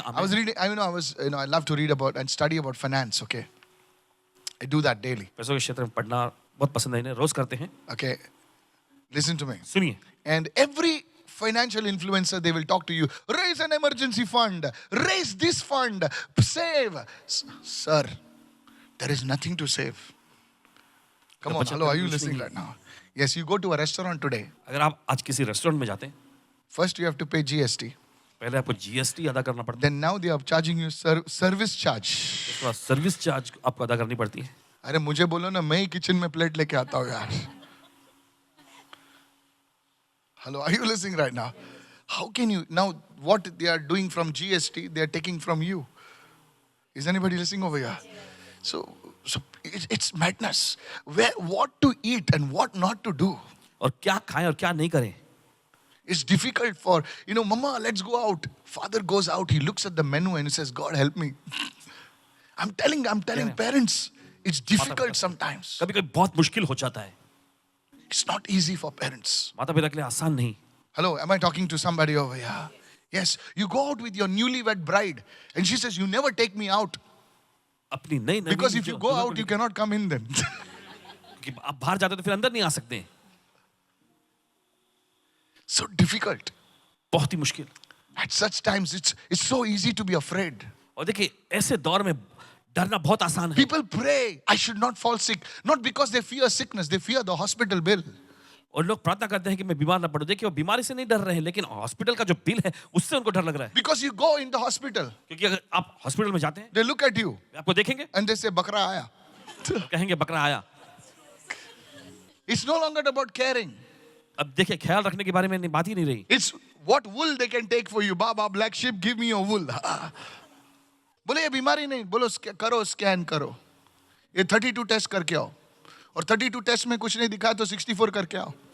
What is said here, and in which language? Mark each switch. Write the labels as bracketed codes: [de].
[en] I was reading, I love to read about and study about finance, okay? I do that daily, [hi] पैसों के क्षेत्र में पढ़ना बहुत पसंद है, इन्हें रोज करते हैं। [en] okay? Listen to me. [hi] सुनिए [en] And every financial influencer, they will talk to you, raise an emergency fund, raise this fund, save. Sir, there is nothing to save. Come on, hello, are you listening right now? Yes, you go to a restaurant today. [hi] अगर आप आज किसी restaurant में जाते हैं [en] First, you have to pay GST. [hi] पहले आपको GST अदा करना पड़ता है, [en] Then now they are charging you service charge. [hi] उसके बाद सर्विस चार्ज आपको अदा करनी पड़ती है। अरे मुझे बोलो ना, मैं ही किचन में प्लेट लेके आता हूँ यार. [en] Hello, are you listening right now? How can you now? What they are doing from GST, they are taking from you. Is anybody listening over here? So it's madness. What to eat and what not to do. [hi] और क्या खाएं और क्या नहीं करें। [en] It's difficult for, Mama, let's go out. Father goes out, he looks at the menu and he says, God help me. I'm telling parents, it's difficult sometimes. [hi] कभी कभी बहुत मुश्किल हो जाता है। [en] It's not easy for parents. [hi] माता पिता के लिए आसान नहीं। [en] Hello, am I talking to somebody over here? Yes, you go out with your newlywed bride and she says, you never take me out. [hi] अपनी नई नई [en] Because if you go out, you cannot come in then. [hi] आप बाहर जाते तो फिर अंदर नहीं आ सकते। [en] So difficult. [hi] बहुत ही मुश्किल। [en] At such times, it's so easy to be afraid. [hi] और देखिए ऐसे दौर में डरना बहुत आसान है। [en] People pray, I should not fall sick. Not because they fear sickness, they fear the hospital bill. [hi] और लोग प्रार्थना करते हैं कि मैं बीमार ना पड़ूं। देखिए वो बीमारी से नहीं डर रहे हैं, लेकिन हॉस्पिटल का जो बिल है उससे उनको डर लग रहा है। [en] Because you go in the hospital, [hi] क्योंकि अगर आप हॉस्पिटल में जाते हैं, [en] they look at you [hi] आपको देखेंगे [en] and they say, [hi] Bakra aaya. कहेंगे बकरा आया। [en] It's no longer about caring. [hi] अब देखिए ख्याल रखने के बारे में बात ही नहीं रही। [en] It's what wool they can take for you. Baba, black sheep, give me your wool. [hi] बोले ये बीमारी नहीं, बोलो करो स्कैन करो, ये 32 टेस्ट करके आओ, और 32 टेस्ट में कुछ नहीं दिखा तो 64 करके आओ.